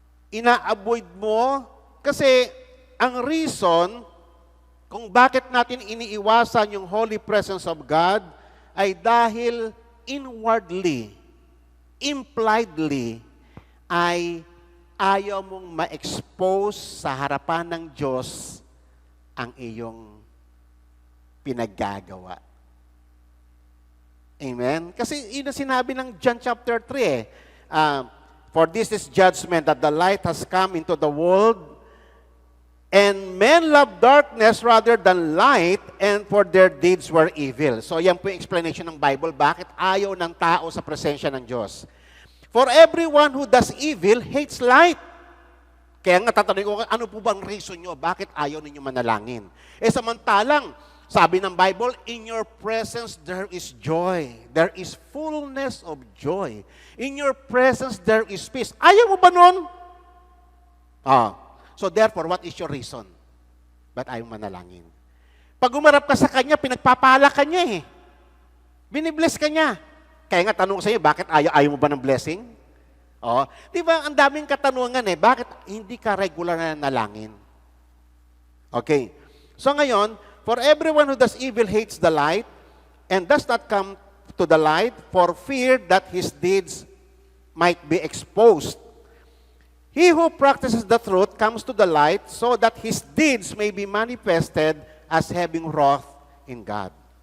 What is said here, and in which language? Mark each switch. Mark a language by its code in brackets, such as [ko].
[tl] Ina-avoid mo kasi ang reason kung bakit natin iniiwasan yung holy presence of God ay dahil inwardly, impliedly, ay ayaw mong ma-expose sa harapan ng Diyos ang iyong pinaggagawa. Amen? Kasi yun ang sinabi ng John chapter 3 [en] For this is judgment that the light has come into the world, and men love darkness rather than light, and for their deeds were evil. [tl] So yan po yung explanation ng Bible, bakit ayaw ng tao sa presensya ng Diyos. [en] For everyone who does evil hates light. [tl] Kaya nga tatanungin ko, ano po bang reason nyo? Bakit ayaw ninyo manalangin? Eh samantalang, sabi ng Bible, [en] in your presence there is joy. There is fullness of joy. In your presence there is peace. [tl] Ayaw mo ba nun? [en] So therefore, what is your reason? [tl] Ba't ayaw manalangin? Pag umarap ka sa Kanya, pinagpapala ka niya eh. Binibless ka niya. Kaya nga tanong ko sa iyo, bakit ayaw mo ba ng blessing? Di ba, ang daming katanungan eh, bakit hindi ka regular na nalangin? [en] Okay. So [tl] ngayon, [en] for everyone who does evil hates the light and does not come to the light for fear that his deeds might be exposed. He who practices the truth comes to the light so that his deeds may be manifested as having wrought in God.